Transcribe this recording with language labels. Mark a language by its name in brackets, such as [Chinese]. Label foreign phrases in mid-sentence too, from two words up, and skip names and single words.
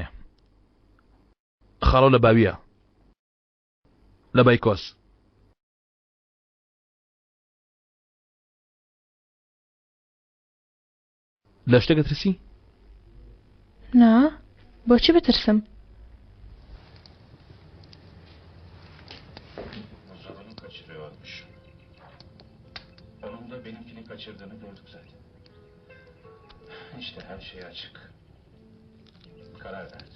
[Central Kurdish] خاڵۆ لە باویە لە بایکۆس. لە شتێکت ترسی؟ نا بۆچی بترسم؟ [Turkish] Onun da benimkini kaçırdığını gördük zaten. İşte her şey açık. Karar verdim.